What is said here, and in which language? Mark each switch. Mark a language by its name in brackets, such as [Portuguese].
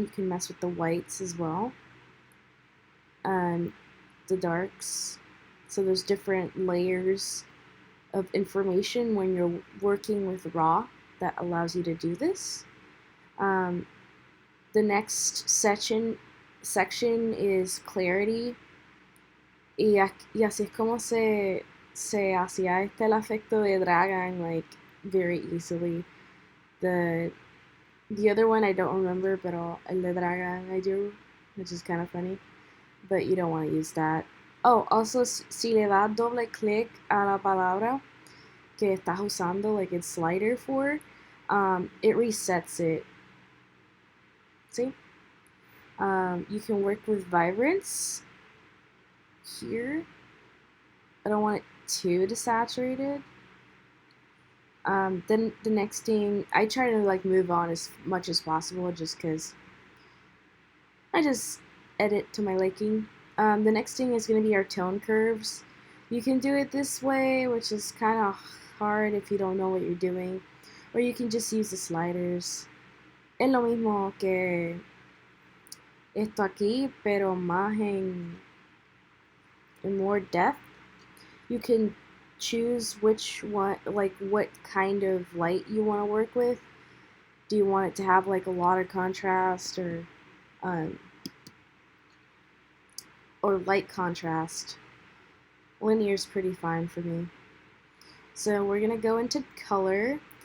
[English] You can mess with the whites as well, the darks. So there's different layers of information when you're working with RAW that allows you to do this. The next section is clarity. [Spanish] Y así es como se hacía el efecto de dragon, [English] like, very easily. The other one I don't remember, [Spanish] pero el de dragon [English] I do, which is kind of funny. But you don't want to use that. Oh, also, [Spanish] si le das doble clic a la palabra que estás usando, [English] like its slider for, it resets it. See? You can work with vibrance here. I don't want it too desaturated. Then the next thing, I try to like move on as much as possible, just because I just edit to my liking. The next thing is going to be our tone curves. You can do it this way, which is kind of hard if you don't know what you're doing, or you can just use the sliders. [Spanish] Es lo mismo que esto aquí, pero más en more depth. [English] You can choose which one, like what kind of light you want to work with. Do you want it to have like a lot of contrast, or light contrast? Linear is pretty fine for me. So we're gonna go into color.